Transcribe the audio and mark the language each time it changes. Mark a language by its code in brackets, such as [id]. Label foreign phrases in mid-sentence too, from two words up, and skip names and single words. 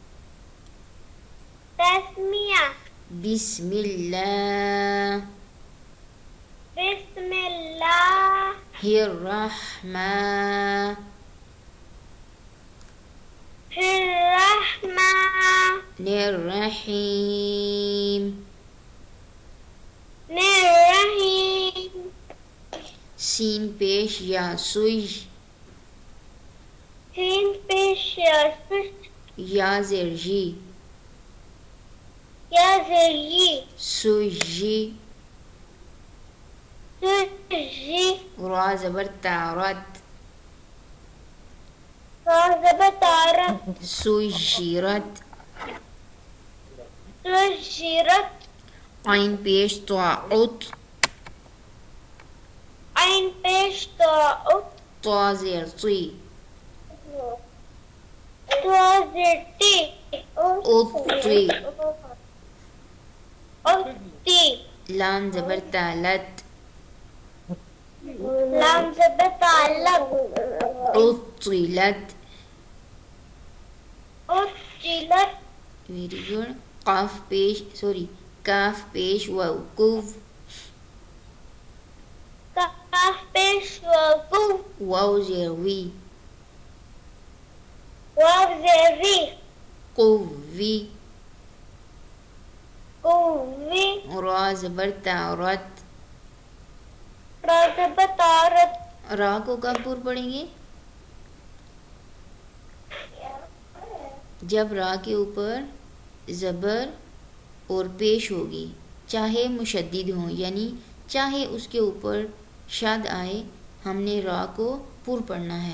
[ar] بسم اللہ الرحمن الرحیم. [ur] سین پیش یا سوئی یا زرجی سوجی. را زبر تارت سوجرت. عین پیش طاعت طا زیر طی اطی. لام زبر تالت اطلت. [en] very good. [ur] کاف پیش وقوف واو زیر وی واو زیوی قوی قوی را زبر تا رت را زبر تارت را کو کب پر پڑھیں گے؟ جب را کے اوپر زبر اور پیش ہوگی، چاہے مشدد ہوں، یعنی چاہے اس کے اوپر شد آئے، ہم نے را کو پر پڑھنا ہے۔